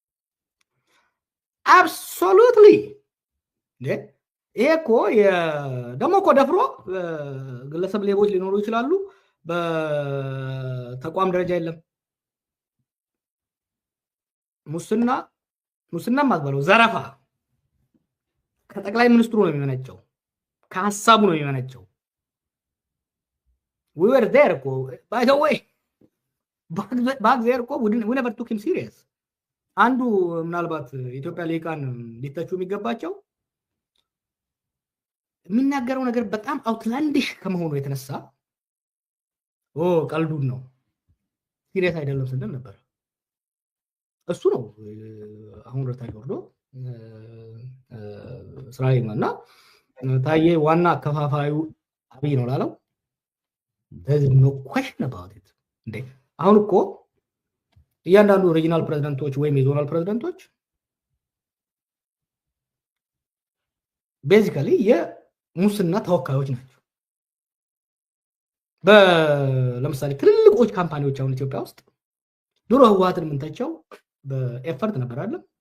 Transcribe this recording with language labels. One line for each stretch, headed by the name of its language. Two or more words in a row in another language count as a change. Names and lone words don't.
Amharic: አብሶሉትሊ ይሄ እኮ ደግሞ እኮ ደፍሮ ግለሰብ ሌቦች ሊኖሩ ይችላሉ። በተቋም ደረጃ የለም ሙስና ማዝበለው ዘረፋ ከጠቅላይ ሚኒስትሩ ነው የሚመነጨው፣ ከሐሳቡ ነው የሚመነጨው።
English: we were there
Amharic: እኮ
English: by the way back there
Amharic: እኮ
English: we never took him serious።
Amharic: አንዱ ምናልባት ኢትዮጵያ ሊቃን ሊተቹ የሚገባቸው የሚናገረው ነገር በጣም አውትላንዲሽ ከመሆኑ የተነሳ ቀልዱን ነው ሲሪየስ አይደለም ስንል ነበር። እሱ ነው አሁን ወርታች ወርዶ ስራ ላይ እና ታዬ ዋና አከፋፋዩ አብይ ነው ላለው
English: there's no question about it
Amharic: እንዴ አሁን እኮ እያንዳንዱ ሪጂናል ፕሬዝዳንቶች ወይም የዞናል ፕሬዝዳንቶች ቤዚካሊ የሙስና ተወካዮች ናቸው። ለምሳሌ ትልልቆች ካምፓኒዎች አሁን ኢትዮጵያ ውስጥ ድሮ ህወሓትን የምንተቸው በኤፈርት ነበር አይደል?